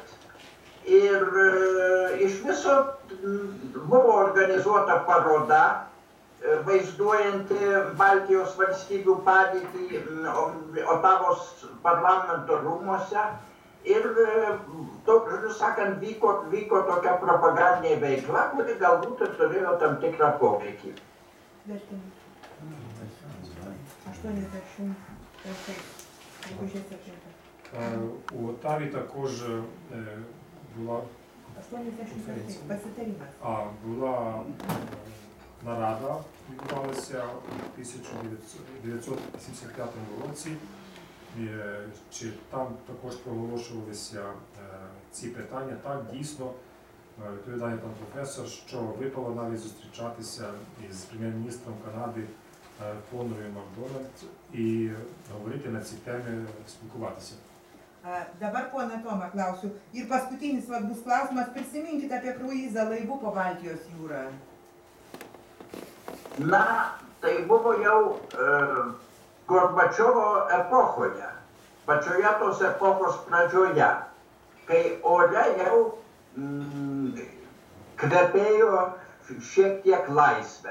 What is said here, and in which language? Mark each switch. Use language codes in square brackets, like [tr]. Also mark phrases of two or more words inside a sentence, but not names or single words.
[lt] Ir iš viso buvo organizuota paroda, vaizduojanti Baltijos valstybių padėtį Otavos parlamento rūmuose. Ir, žodžiu sakant, vyko tokia propagandinė veikla, kuri galbūt ir turėjo tam tikrą poveikį. [uk] У Отаві також була була нарада, відбувалася у 1975 році. Чи там також проголошувалися ці питання? Так, дійсно, відповідає пан професор, що випало навіть зустрічатися із прем'єр-міністром Канади Флорою Макдональд і говорити на ці теми, спілкуватися. [lt] Dabar, pone Toma, klausiu. Ir paskutinis svarbus klausimas, prisiminkite apie kruizą laivu po Baltijos jūrą. Na, tai buvo jau Gorbačiovo epochoje, pačioje tos epochos pradžioje, kai ore jau kvepėjo šiek tiek laisvę.